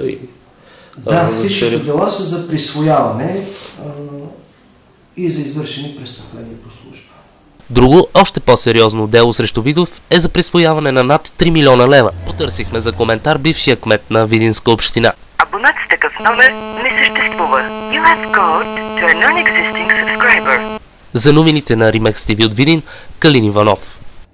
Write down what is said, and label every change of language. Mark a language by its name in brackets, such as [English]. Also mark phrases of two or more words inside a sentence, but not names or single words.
[Bulgarian] Да, всички дела са за присвояване и за извършени престъпления по служба. Друго, още по-сериозно дело срещу Видов е за присвояване на над 3 милиона лева. Потърсихме за коментар бившия кмет на Видинска община. Абонат с такъв номер не съществува. [English] You have called to a non-existing subscriber. [Bulgarian] За новините на Римекс ТВ от Видин, Калин Иванов.